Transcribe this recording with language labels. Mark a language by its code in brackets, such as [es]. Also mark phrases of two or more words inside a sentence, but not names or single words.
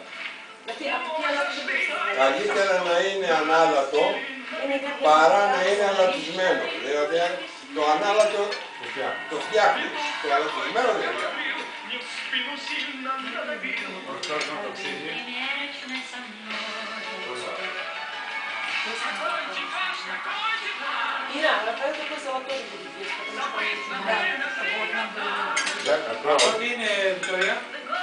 [el] Γιατί από ποια λάθος Καλύτερα να είναι ανάλατο παρά να είναι αλατισμένο. Δηλαδή το ανάλατο το φτιάχνει. Το αλατισμένο δεν φτιάχνει. Ορθώς να το ψήσει. [ru] Ира, Рафаэль такой золотой будет есть, потому что... [el] Ό,τι είναι, Βικτωρία.